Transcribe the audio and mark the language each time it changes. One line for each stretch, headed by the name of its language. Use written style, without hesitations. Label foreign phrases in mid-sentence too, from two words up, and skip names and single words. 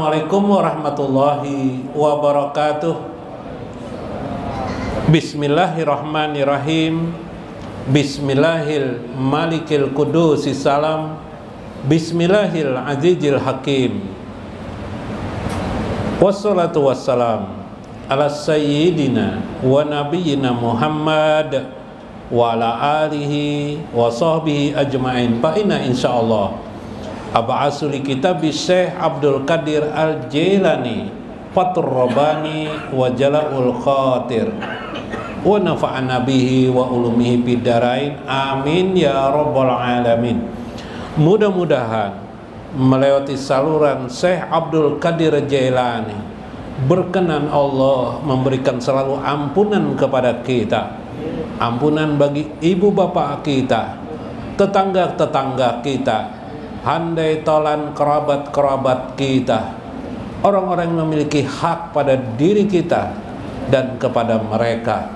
Arabic: السلام عليكم ورحمة الله وبركاته. بسم الله الرحمن الرحيم. بسم الله الملك القدوس السلام. بسم الله العزيز الحكيم. والصلاة والسلام على سيدنا ونبينا محمد وعلى آله وصحبه أجمعين. فإن إن شاء الله أبعث لكتاب الشيخ عبد القادر الجيلاني فتح الرباني وجلاء الخاطر ونفعنا به وبعلومه بالدارين. آمين يا رب العالمين.
Indonesian: Mudah-mudahan melewati saluran Syekh Abdul Qadir Jailani berkenan Allah memberikan selalu ampunan kepada kita, ampunan bagi ibu bapak kita, tetangga-tetangga kita, handai tolan kerabat-kerabat kita, orang-orang yang memiliki hak pada diri kita dan kepada mereka.